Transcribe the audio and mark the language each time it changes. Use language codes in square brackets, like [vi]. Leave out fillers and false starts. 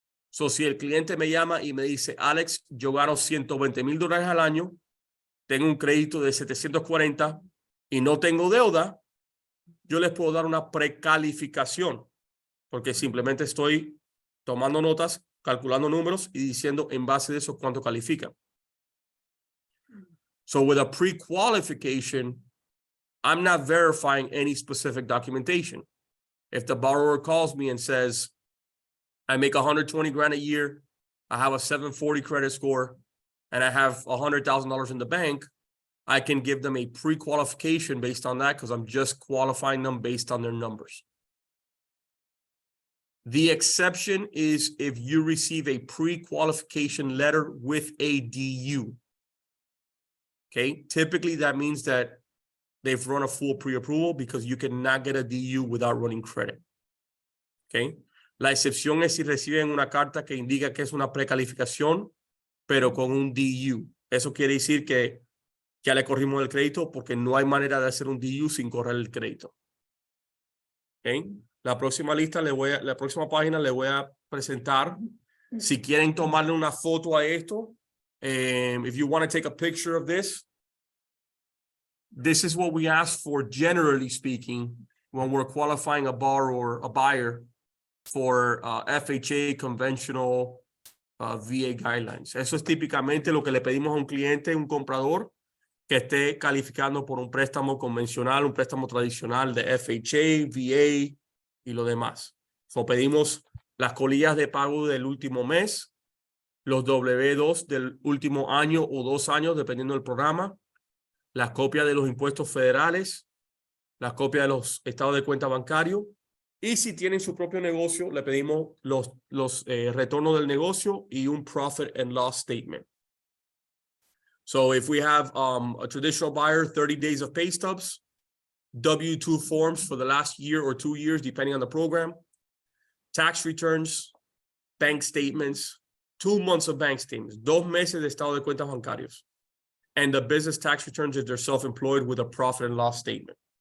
[es] So, si el cliente me llama y me dice, Alex, yo gano $120,000 al año, tengo un crédito de 740 y no tengo deuda, yo les puedo dar una precalificación porque simplemente estoy tomando notas, calculando números y diciendo en base de eso cuánto califica. [en] So with a pre-qualification, I'm not verifying any specific documentation. If the borrower calls me and says, I make 120 grand a year, I have a 740 credit score, and I have $100,000 in the bank, I can give them a pre-qualification based on that because I'm just qualifying them based on their numbers. The exception is if you receive a pre-qualification letter with a DU. Okay, typically that means that they've run a full pre-approval because you cannot get a DU without running credit. [es] Okay, la excepción es si reciben una carta que indica que es una precalificación, pero con un DU. Eso quiere decir que ya le corrimos el crédito porque no hay manera de hacer un DU sin correr el crédito. Okay. La próxima la próxima página le voy a presentar. Si quieren tomarle una foto a esto, [en] if you want to take a picture of this is what we ask for, generally speaking, when we're qualifying a buyer for FHA conventional VA guidelines. [es] Eso es típicamente lo que le pedimos a un cliente, un comprador, que esté calificando por un préstamo convencional, un préstamo tradicional de FHA, VA y lo demás. So, pedimos las colillas de pago del último mes, los W2 del último año o 2 años, dependiendo del programa, las copias de los impuestos federales, las copias de los estados de cuenta bancario, y si tienen su propio negocio, le pedimos los retornos del negocio y un profit and loss statement. [en] So if we have a traditional buyer, 30 days of pay stubs, W-2 forms for the last year or 2 years, depending on the program, tax returns, bank statements, 2 months of bank statements, [es] 2 meses de estado de cuentas bancarios, [en] and the business tax returns if they're self-employed with a profit and loss statement.